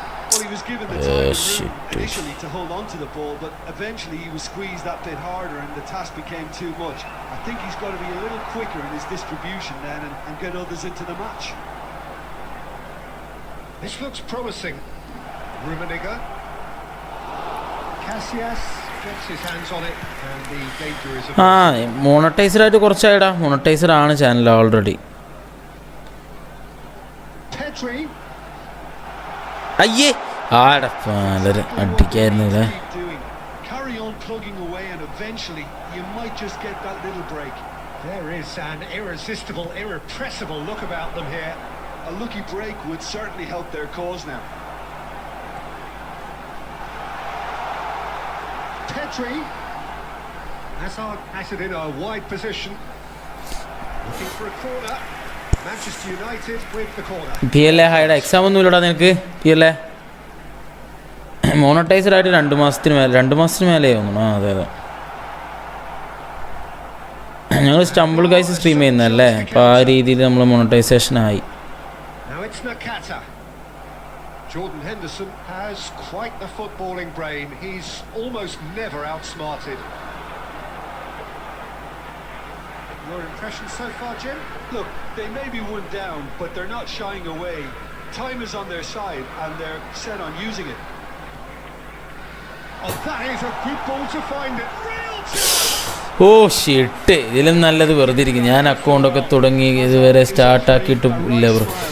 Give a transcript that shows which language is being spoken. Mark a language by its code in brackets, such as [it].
[en] Well, he was given the time initially to hold on to the ball, but eventually he was squeezed that bit harder and the task became too much. I think he's got to be a little quicker in his distribution then and get others into the match. This looks promising. Rummenigge. Casillas gets his hands on it and the danger is averted. [ml] മോണറ്റൈസറായിട്ട് കുറച്ചായിടാ മോണറ്റൈസറാണ് channel already. [en] Pedri. [ml] അയ്യേ ആടെ അടിക്കായിരുന്നില്ലേ. [en] Carry on plugging away and eventually you might just get that little break. There is an irresistible, irrepressible look about them here. A lucky break would certainly help their cause now. Petri. Hazard has it in a wide position. Looking for a corner. Manchester United with the corner. [ml] PLA hide exam ഒന്നും ഇല്ലടാ നിനക്ക് PLA മോണറ്റൈസ്ഡ് ആയിട്ട് 2 മാസത്തിന് മേലെ തോന്നുന്നു. അതെ അതെ, ഞങ്ങൾ സ്റ്റംബിൾ ഗൈസ് സ്ട്രീം ചെയ്യുന്നതല്ലേ, അപ്പോൾ ആ രീതിയിൽ നമ്മൾ മോണറ്റൈസേഷൻ ആയി. [en] Now it's Nakata. Jordan Henderson has quite the footballing brain. He's almost never outsmarted. Your impression so far, Jim? Look, they may be one down, but they're not shying away. Time is on their side and they're set on using it. Oh, that is a good ball to find it. Real chance! [ml] ഓ ഷിട്ട്, ഇതിലും നല്ലത് വെറുതെ ഇരിക്കും. ഞാൻ അക്കൗണ്ടൊക്കെ തുടങ്ങി ഇതുവരെ സ്റ്റാർട്ടാക്കിയിട്ട് ഇല്ല bro.